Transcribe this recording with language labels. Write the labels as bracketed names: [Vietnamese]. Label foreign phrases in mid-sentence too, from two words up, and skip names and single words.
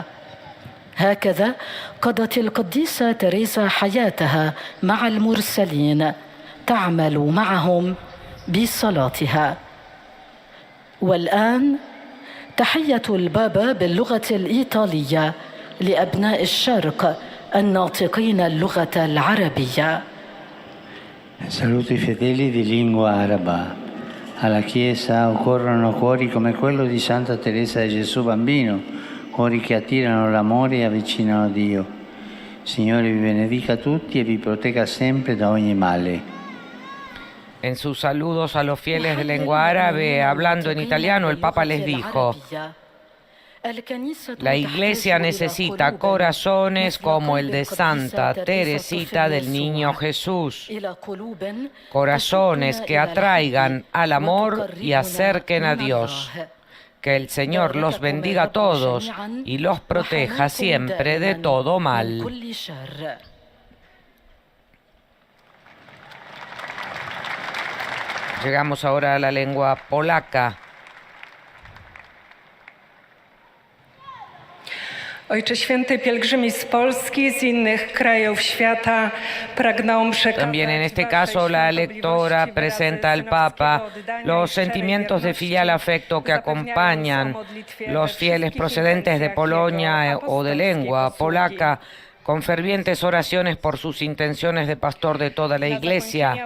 [Arabic] هكذا قضت القديسة تريزا حياتها مع المرسلين، تعمل معهم بصلاتها. والآن تحية البابا باللغة الإيطالية لأبناء الشرق الناطقين اللغة العربية. [Italian] Saluto i fedeli di lingua araba. Alla Chiesa occorrono cuori come quello di Santa Teresa di Gesù Bambino, cuori che attirano l'amore e avvicinano Dio. Signore vi benedica tutti e vi protegga sempre da ogni male. [Spanish] En sus saludos a los fieles de lengua árabe, hablando en italiano, el Papa les dijo: la Iglesia necesita corazones como el de Santa Teresita del Niño Jesús, corazones que atraigan al amor y acerquen a Dios. Que el Señor los bendiga a todos y los proteja siempre de todo mal. Llegamos ahora a la lengua polaca. [Polish] Ojcze Święty, pielgrzymi z Polski, z innych krajów świata pragną przekazać. [Spanish] También en este caso la lectora presenta al Papa los sentimientos de filial afecto que acompañan los fieles procedentes de Polonia o de lengua polaca, con fervientes oraciones por sus intenciones de pastor de toda la Iglesia.